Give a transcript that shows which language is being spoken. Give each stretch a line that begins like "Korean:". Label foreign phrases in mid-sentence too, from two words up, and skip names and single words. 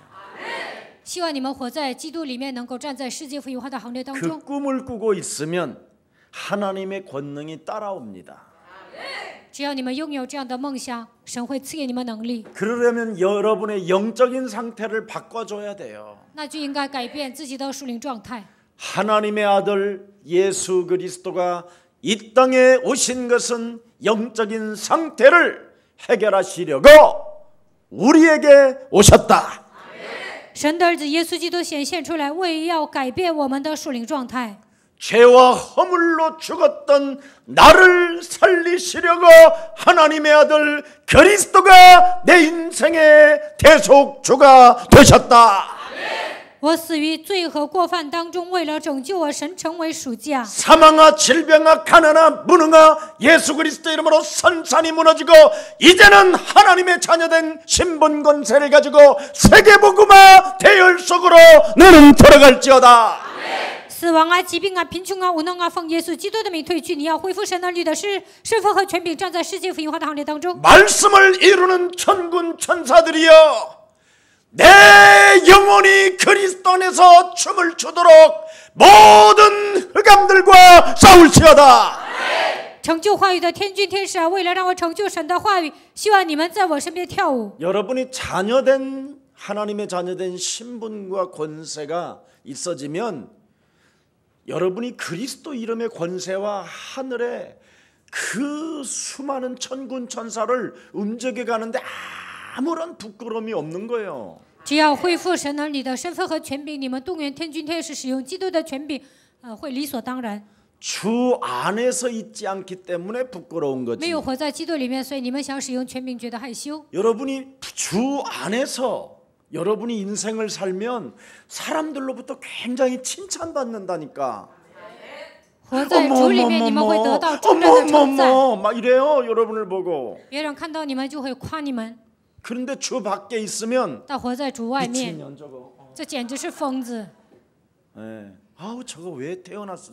Chinese: 希望你们活在基督里面，能够站在世界福音化的行列当
Korean: 그
Chinese: 中。
Korean: 꿈을 꾸고 있으면 하나님의 권능이 따라옵니다.
Chinese: 只要你们拥有这样的梦想，神会赐给你们能力。
Korean: 그러려면 여러분의 영적인 상태를 바꿔줘야 돼요.
Chinese: 那就应该改变自己的属灵状态。
Korean: 하나님의 아들 예수 그리스도가 이 땅에 오신 것은 영적인 상태를 해결하시려고 우리에게 오셨다.
Chinese: 神的儿子耶稣基督显现出来，为要改变我们的属灵状态。
Korean: 죄와 허물로 죽었던 나를 살리시려고 하나님의 아들 그리스도가 내 인생의 대속주가 되셨다.
Chinese: 我死于罪和过犯当中，为了拯救我，神成为赎价。
Korean: 사망아 질병아 가난아 무능아 예수 그리스도 이름으로 산산이 무너지고 이제는 하나님의 자녀된 신분 권세를 가지고 세계복음화 대열 속으로 너는 들어갈지어다.
Chinese: 死亡啊、疾病啊、贫穷啊、无能啊，奉耶稣基督的名退去。你要恢复神儿女的身份和权柄，站在世界福音化的行列当中。
Korean: 말씀을 이루는 천군 천사들이여 내 영혼이 그리스도 안에서 춤을 추도록 모든 흑암들과 싸울지어다.
Chinese: 成就话语的天君天使啊，为了让我成就神的话语，希望你们在我身边跳舞。
Korean: 여러분이 자녀된 하나님의 자녀된 신분과 권세가 있어지면 여러분이 그리스도 이름의 권세와 하늘의 그 수많은 천군 천사를 움직여 가는데 아무런 부끄러움이 없는 거예요.
Chinese: 只要恢复神儿女的身份和权柄，你们动员天君天使使用基督的权柄，会理所当然。
Korean: 주 안에서 있지 않기 때문에 부끄러운
Chinese: 没
Korean: 거지.
Chinese: 有活在基督里面，所以你们想使用权柄觉得害羞。
Korean: 여러분이 주 안에서 여러분이 인생을 살면 사람들로부터 굉장히 칭찬받는다니까.
Chinese: 活在主里面，你们会得到众人的称赞。
Korean: 막 이래요. 여러분을 보고.
Chinese: 别人看到你们就会夸你们，
Korean: 그런데 주 밖에 있으면
Chinese: 但活在主外面，
Korean: 미친년 저거.
Chinese: 这简直是疯子。
Korean: 예. 아우 저거 왜 태어났어